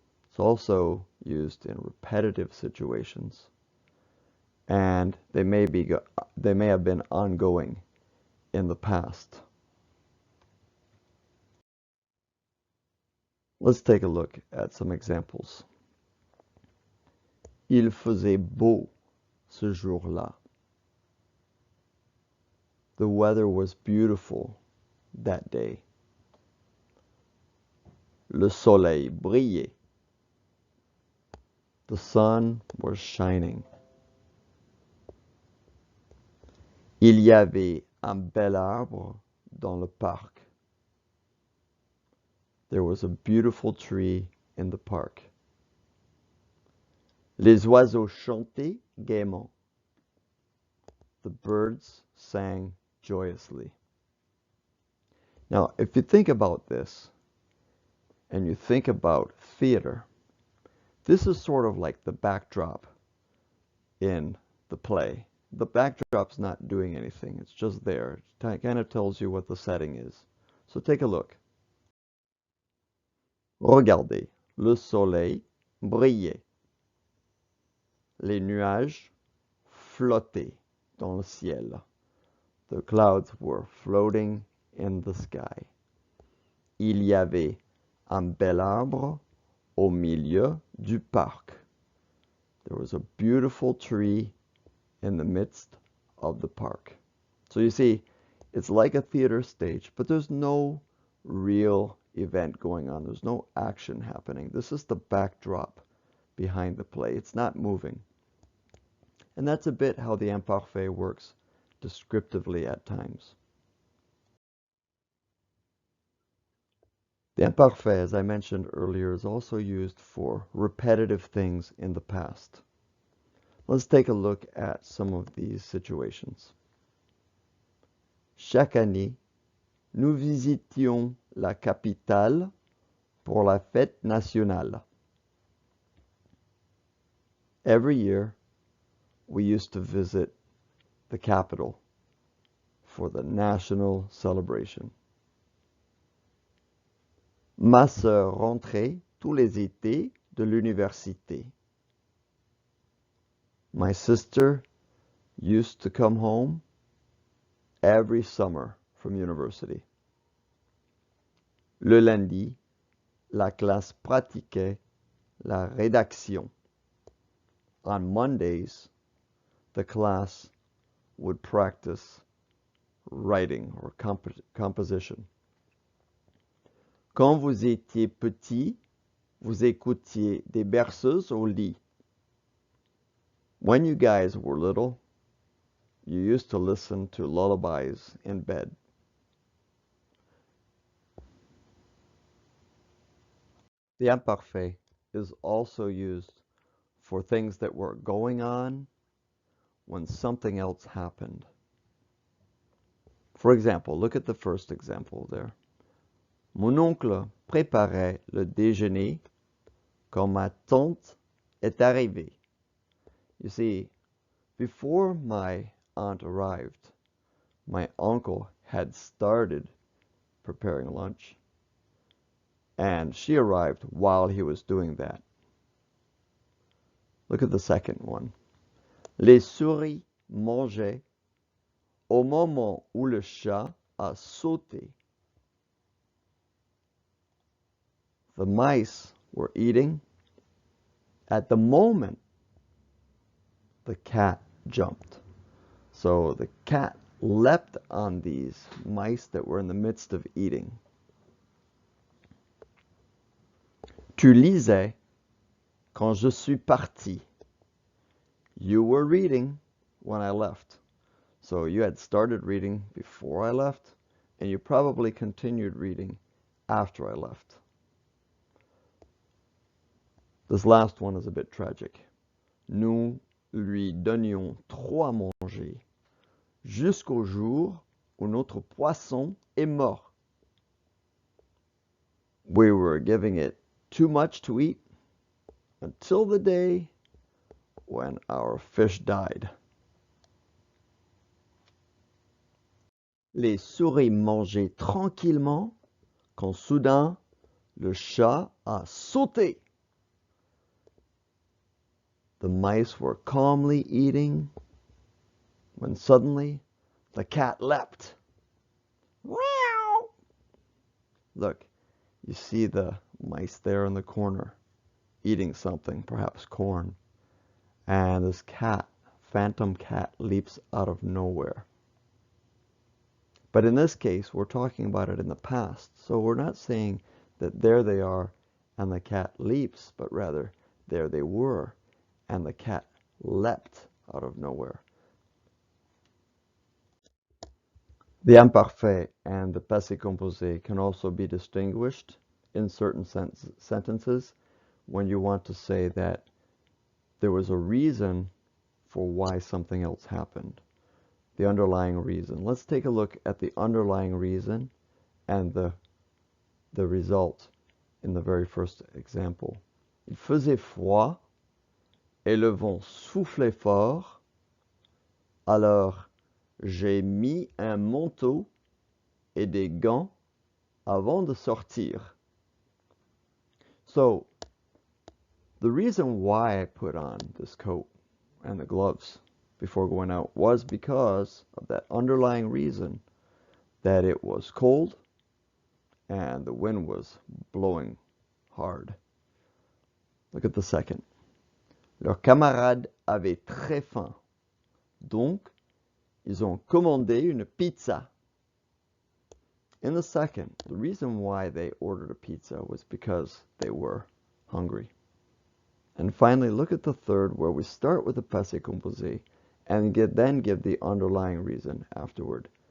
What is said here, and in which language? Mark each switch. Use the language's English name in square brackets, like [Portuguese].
[English] It's also used in repetitive situations, and they may have been ongoing in the past. Let's take a look at some examples. [French] Il faisait beau ce jour-là. [English] The weather was beautiful that day. [French] Le soleil brillait. [English] The sun was shining. [French] Il y avait un bel arbre dans le parc. [English] There was a beautiful tree in the park. [French] Les oiseaux chantaient gaiement. [English] The birds sang joyously. Now, if you think about this, and you think about theater, this is sort of like the backdrop in the play. the backdrop's not doing anything. It's just there. It kind of tells you what the setting is. So take a look. [French] Regardez, le soleil brillait. Les nuages flottaient dans le ciel. [English] The clouds were floating in the sky. [French] Il y avait un bel arbre au milieu du parc. [English] There was a beautiful tree in the midst of the park. So you see, it's like a theater stage, but there's no real event going on. There's no action happening. This is the backdrop behind the play. It's not moving. And that's a bit how the Imparfait works descriptively at times. The Imparfait, as I mentioned earlier, is also used for repetitive things in the past. Let's take a look at some of these situations. [French] Chaque année, nous visitions la capitale pour la fête nationale. [English] Every year, we used to visit the capital for the national celebration. [French] Ma sœur rentrait tous les étés de l'université. [English] My sister used to come home every summer from university. [French] Le lundi, la classe pratiquait la rédaction. [English] On Mondays, the class would practice writing or composition. [French] Quand vous étiez petit, vous écoutiez des berceuses au lit. [English] When you guys were little, you used to listen to lullabies in bed. The Imparfait is also used for things that were going on when something else happened. For example, look at the first example there. [French] Mon oncle préparait le déjeuner quand ma tante est arrivée. [English] You see, before my aunt arrived, my uncle had started preparing lunch, and she arrived while he was doing that. Look at the second one. [French] Les souris mangeaient au moment où le chat a sauté. [English] The mice were eating at the moment the cat jumped. So the cat leapt on these mice that were in the midst of eating. [French] Tu lisais quand je suis parti. [English] You were reading when I left. So you had started reading before I left, and you probably continued reading after I left. This last one is a bit tragic. [French] Nous lui donnions trop à manger jusqu'au jour où notre poisson est mort. [English] We were giving it too much to eat until the day when our fish died. [French] Les souris mangeaient tranquillement quand soudain le chat a sauté. [English] The mice were calmly eating when suddenly the cat leapt. Meow! Look, you see the mice there in the corner eating something, perhaps corn. And this cat, phantom cat, leaps out of nowhere. But in this case, we're talking about it in the past. So we're not saying that there they are and the cat leaps, but rather there they were and the cat leapt out of nowhere. The Imparfait and the Passé Composé can also be distinguished in certain sentences when you want to say that there was a reason for why something else happened. The underlying reason. Let's take a look at the underlying reason and the result in the very first example. [French] Il faisait froid et le vent soufflait fort Alors, j'ai mis un manteau et des gants avant de sortir. [English] So, the reason why I put on this coat and the gloves before going out was because of that underlying reason that it was cold and the wind was blowing hard. Look at the second. [French] Leurs camarades avaient très faim. Donc, ils ont commandé une pizza. [English] In the second, the reason why they ordered a pizza was because they were hungry. And finally, look at the third, where we start with the passé composé and then give the underlying reason afterward.